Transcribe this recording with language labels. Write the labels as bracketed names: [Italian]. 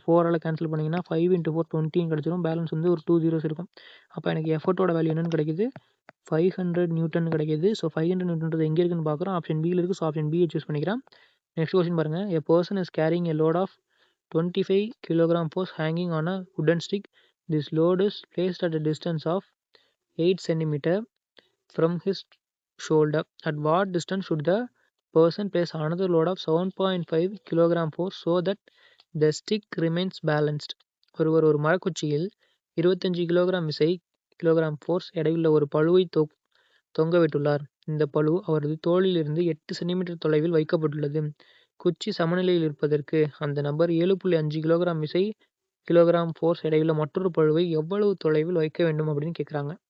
[Tamil] 4ஆல் cancel பண்ணிங்கன்னா 5 × 4 20 கிடச்சிரும். Balance வந்து ஒரு 2 zeros இருக்கும். அப்போ எனக்கு எஃபர்ட்டோட வேல்யூ என்னன்னு கிடைக்குது? 500 நியூட்டன் கிடைக்குது. ஸோ 500 நியூட்டன்றது எங்கே இருக்குன்னு பார்க்குறோம். ஆப்ஷன் பியில் இருக்குது. ஸோ ஆப்ஷன் பியை சூஸ் பண்ணிக்கிறேன். நெக்ஸ்ட் கொஸ்டின் பாருங்கள். [English] A person is carrying a load of 25 kg force hanging on a wooden stick. This load is placed at a distance of 8 cm from his shoulder. At what distance should the person place another load of 7.5 kg force so that the stick remains balanced? [Tamil] ஒருவர் ஒரு மரக்குச்சியில் 25 kilogram force எடையுள்ள ஒரு பளுவை தொங்கவிட்டுள்ளார். இந்த பளு அவரது தோளிலிருந்து 8 centimetre தொலைவில் வைக்கப்பட்டுள்ளது. குச்சி சமநிலையில் இருப்பதற்கு அந்த நபர் 7.5 கிலோகிராம் ஃபோர்ஸ் எடையுள்ள மற்றொரு பளுவை எவ்வளவு தொலைவில் வைக்க வேண்டும் அப்படின்னு கேட்குறாங்க.